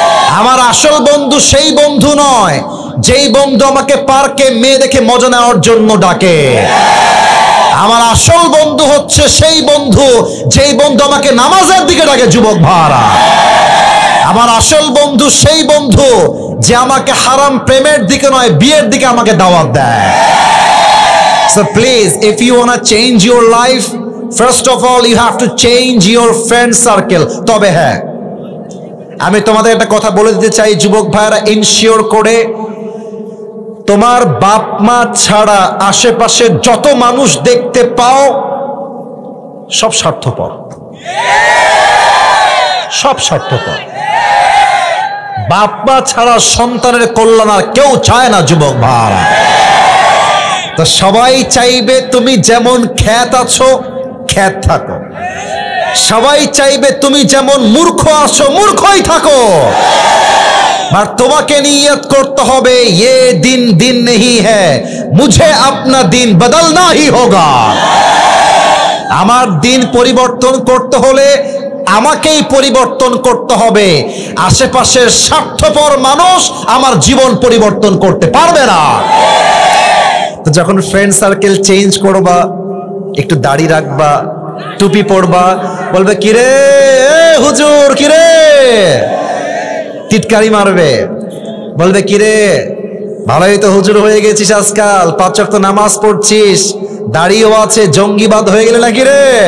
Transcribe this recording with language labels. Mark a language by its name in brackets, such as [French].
[Bangla] আমার আসল বন্ধু সেই বন্ধু নয় যেই বন্ধু আমাকে পার্কে মেয়ে দেখে মজা নেওয়ার জন্য ডাকে। আমার আসল বন্ধু হচ্ছে সেই বন্ধু যেই বন্ধু আমাকে নামাজের দিকে ডাকে। যুবক ভাইরা, আমার আসল বন্ধু সেই বন্ধু যে আমাকে হারাম প্রেমের দিকে নয়, বিয়ের দিকে আমাকে দাওয়াত দেয়। [English] So please, if you want to change your life, first of all you have to change your friend circle. [Bangla] তবে হ্যাঁ, আমি তোমাদের একটা কথা বলে দিতে চাই যুবক ভাইরা, ইনশিওর করে তোমার বাপ মা ছাড়া আশেপাশে যত মানুষ দেখতে পাও সব স্বার্থপর, সব স্বার্থপর। বাপ মা ছাড়া সন্তানের কল্যাণ আর কেউ চায় না যুবক ভাইরা। তো সবাই চাইবে তুমি যেমন খ্যাত আছো খ্যাত থাকো, সবাই চাইবে তুমি যেমন মূর্খ আছো মূর্খই থাকো। আর তোমাকে নিয়ত করতে হবে, [Hindi] ये दिन दिन नहीं है, मुझे अपना दिन बदलना ही होगा। [Bangla] আমার দিন পরিবর্তন করতে হলে আমাকেই পরিবর্তন করতে হবে। আশেপাশের স্বার্থপর মানুষ আমার জীবন পরিবর্তন করতে পারবে না। তো যখন ফ্রেন্ড সার্কেল চেঞ্জ করবা, একটু দাড়ি রাখবা, টুপি পরবা, বলবে কিরে হুজুর, কিরে টিটকারি মারবে, বলবে কিরে ভালোই তো হুজুর হয়ে গেছিস, আজকাল 5 ওয়াক্ত নামাজ পড়ছিস, দাড়িও আছে, জঙ্গিবাদ হয়ে গেলে নাকি রে?